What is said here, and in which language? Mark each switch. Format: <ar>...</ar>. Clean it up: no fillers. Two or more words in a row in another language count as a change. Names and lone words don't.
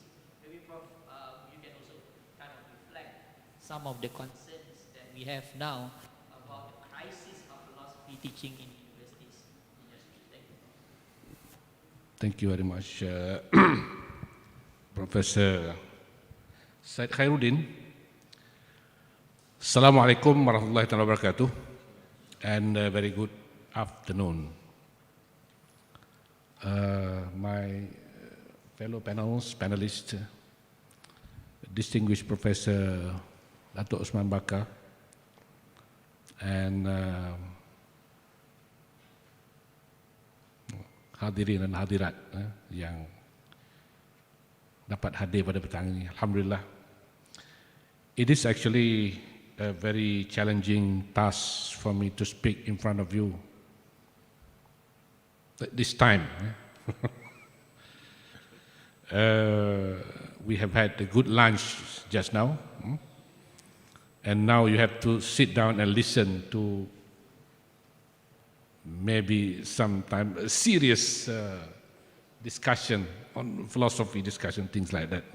<en>Maybe Prof, you can also kind of reflect some of the concerns that we have now about the crisis of philosophy teaching in universities. Thank you. Thank you very much, Professor Said Khairuddin.</en> <ar>السلام عليكم ورحمة الله وبركاته,</ar> <en>and very good afternoon. My fellow panelists, distinguished Professor Dato Osman Bakar, and</en> <ms>hadirin dan hadirat yang dapat hadir pada petang ini. Alhamdulillah.</ms> <en>It is actually a very challenging task for me to speak in front of you at this time. We have had a good lunch just now, and now you have to sit down and listen to maybe sometime a serious discussion on philosophy discussion, things like that.</en>